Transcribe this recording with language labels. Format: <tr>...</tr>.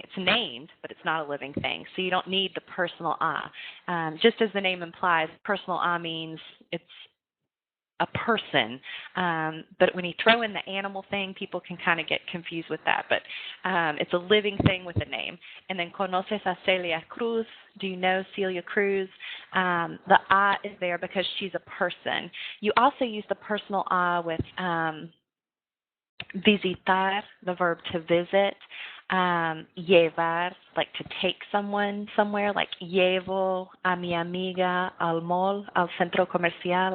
<en>It's named, but it's not a living thing. So you don't need the personal ah. Just as the name implies, personal ah means it's a person. But when you throw in the animal thing, people can kind of get confused with that. But it's a living thing with a name. And then</en> <es>¿conoces a Celia Cruz?</es> <en>Do you know Celia Cruz? The ah is there because she's a person. You also use the personal ah with visitar, the verb to visit.</en> <es>Llevar,</es> <en>like to take someone somewhere, like</en> <es>llevo a mi amiga al mall, al centro comercial.</es>